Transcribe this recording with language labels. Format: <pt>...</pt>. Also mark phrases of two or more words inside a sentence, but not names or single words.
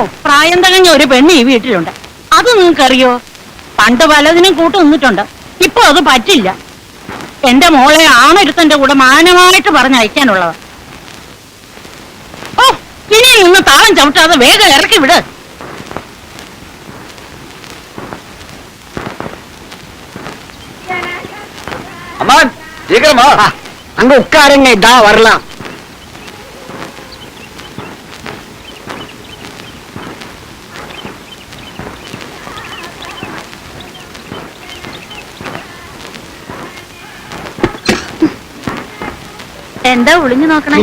<ml>പ്രായം തികഞ്ഞ ഒരു പെണ്ണ് ഈ വീട്ടിലുണ്ട്, അത് നിങ്ങൾക്കറിയോ? പണ്ട് പലതിനും കൂട്ടു നിന്നിട്ടുണ്ട്, ഇപ്പൊ അത് പറ്റില്ല. എന്റെ മോളെ ആണൊരുത്തന്റെ കൂടെ മാനമായിട്ട് പറഞ്ഞയക്കാനുള്ളവ. ഓ, ഇനി നിന്ന് താളം ചവിട്ടാതെ വേഗം ഇറക്കി വിട്.</ml> <ta>அம்மான் சீக்கிரமா அங்க உட்காருங்க, இதா வரலாம்.</ta> <ml>എന്താ ഒളിഞ്ഞു നോക്കണേ?</ml>